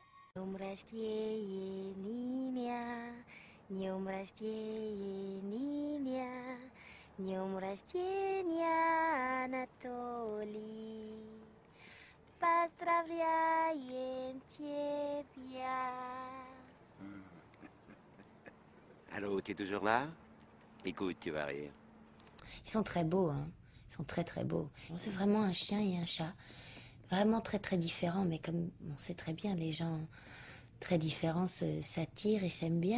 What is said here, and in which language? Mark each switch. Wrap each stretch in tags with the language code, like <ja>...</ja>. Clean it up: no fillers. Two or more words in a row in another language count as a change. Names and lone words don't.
<ru>Днем рождения, Ниня, днем рождения, Ниня, днем рождения, Анатолий. Поздравляем тебя.</ru> <fr>Allô, tu es toujours là? Écoute, tu vas rire. Ils sont très beaux, hein. Ils sont très très beaux. C'est vraiment un chien et un chat. Vraiment très très différents, mais comme on sait très bien, les gens très différents s'attirent et s'aiment bien.</fr>